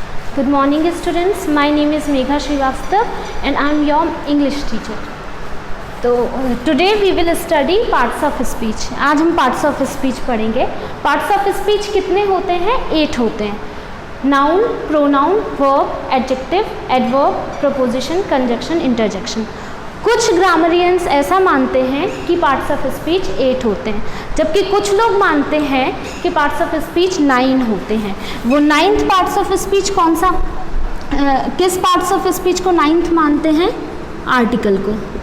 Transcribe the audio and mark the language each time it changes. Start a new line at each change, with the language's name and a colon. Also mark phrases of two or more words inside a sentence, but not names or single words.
English: Good morning students, my name is Megha Srivastav and I am your English teacher. तो today we will study parts of speech.
Hindi: आज हम
English: parts of speech
Hindi: पढ़ेंगे.
English: Parts of speech
Hindi: कितने होते हैं? 8 होते हैं.
English: Noun, pronoun, verb, adjective, adverb, preposition, conjunction, interjection.
Hindi: कुछ ग्रामरियंस ऐसा मानते हैं कि
English: parts of speech
Hindi: 8 होते हैं, जबकि कुछ लोग मानते हैं कि
English: parts of speech
Hindi: 9 होते हैं. वो
English: 9th parts of speech
Hindi: कौन सा, किस
English: parts of speech
Hindi: को 9th मानते हैं? आर्टिकल को.